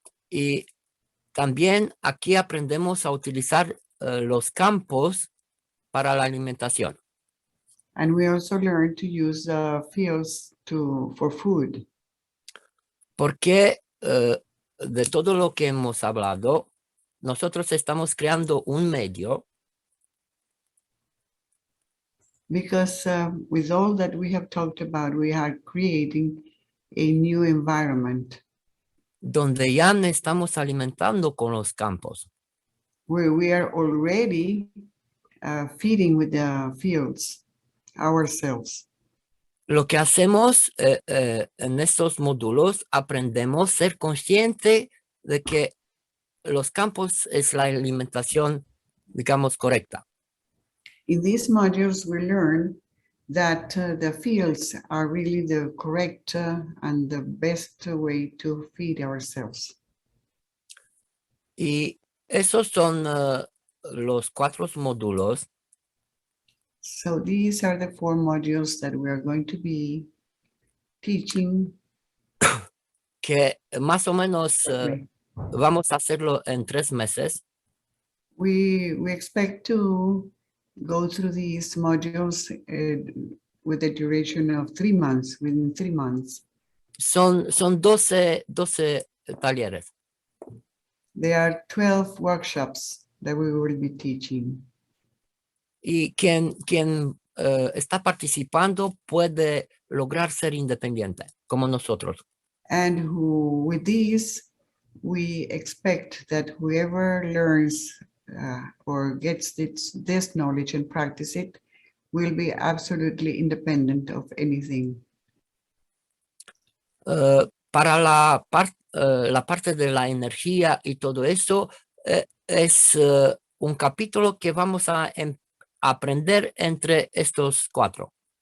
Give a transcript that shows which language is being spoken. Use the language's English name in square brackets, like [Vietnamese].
[Spanish] Y también aquí aprendemos a utilizar los campos para la alimentación. [English] And we also learn to use the fields for food. [Spanish] Porque de todo lo que hemos hablado, nosotros estamos creando un medio [English] Because with all that we have talked about, we are creating a new environment [Spanish] donde ya no estamos alimentando con los campos. [English] where we are already feeding with the fields ourselves. [Spanish] Lo que hacemos en estos módulos, aprendemos a ser consciente de que los campos es la alimentación, digamos, correcta. [English] In these modules, we learn that the fields are really the correct and the best way to feed ourselves. [Spanish] Y esos son los 4 módulos [English] So these are the 4 modules that we are going to be teaching. [Spanish] que más o menos vamos a hacerlo en 3 meses. [English] We expect to go through these modules with a duration of 3 months, within 3 months. [Spanish] Son 12 talleres. [English] There are 12 workshops that we will be teaching. [Spanish] Y quien está participando puede lograr ser independiente, como nosotros. [English] And with these, we expect that whoever learns or gets this knowledge and practice it will be absolutely independent of anything. [Spanish] Para la parte de la energía y todo eso, es un capítulo que vamos a aprender entre estos 4.